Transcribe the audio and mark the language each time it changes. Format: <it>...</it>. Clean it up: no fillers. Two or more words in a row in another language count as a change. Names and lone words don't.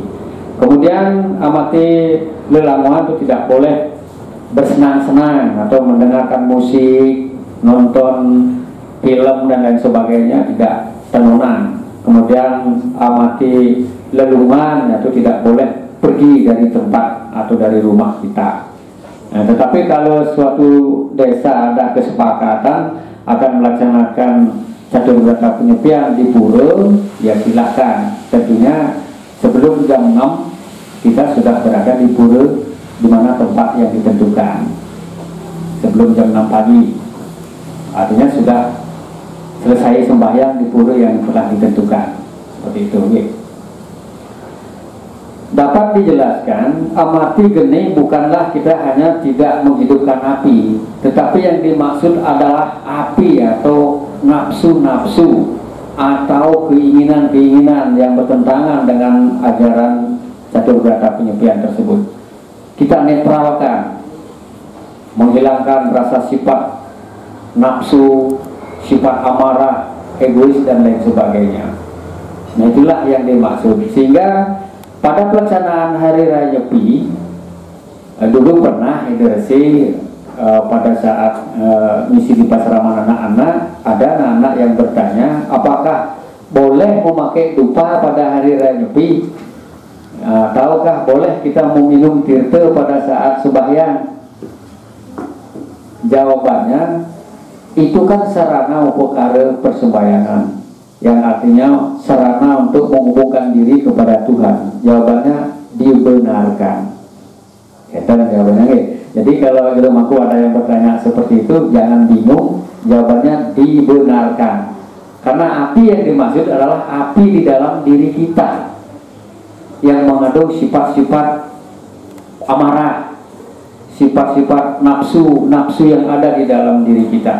<id>Kemudian amati lelanguan itu tidak boleh bersenang-senang atau mendengarkan musik, nonton film dan lain sebagainya, tidak tenunan. Kemudian amati lelungan, itu tidak boleh pergi dari tempat atau dari rumah kita. Nah, tetapi kalau suatu desa ada kesepakatan akan melaksanakan catur berata penyepian di pura, ya silakan. Tentunya sebelum jam 6 kita sudah berada di pura di mana tempat yang ditentukan. Sebelum jam 6 pagi, artinya sudah selesai sembahyang di pura yang telah ditentukan. Seperti itu. Dapat dijelaskan, amati geni bukanlah kita hanya tidak menghidupkan api, tetapi yang dimaksud adalah api atau nafsu-nafsu atau keinginan-keinginan yang bertentangan dengan ajaran catur berata penyepian tersebut. Kita netralkan, menghilangkan rasa sifat nafsu, sifat amarah, egois dan lain sebagainya. Nah itulah yang dimaksud. Sehingga pada pelaksanaan Hari Raya Nyepi, dulu pernah Edersi pada saat misi di Pasraman anak-anak, ada anak-anak yang bertanya apakah boleh memakai dupa pada Hari Raya Nyepi. Tahukah boleh kita meminum tirta pada saat sembahyang? Jawabannya, itu kan sarana upakara persembahyangan, yang artinya sarana untuk menghubungkan diri kepada Tuhan. Jawabannya dibenarkan. Jawabannya. Jadi kalau di rumahku ada yang bertanya seperti itu, jangan bingung. Jawabannya dibenarkan. Karena api yang dimaksud adalah api di dalam diri kita yang mengandung sifat-sifat amarah, sifat-sifat nafsu yang ada di dalam diri kita.</id>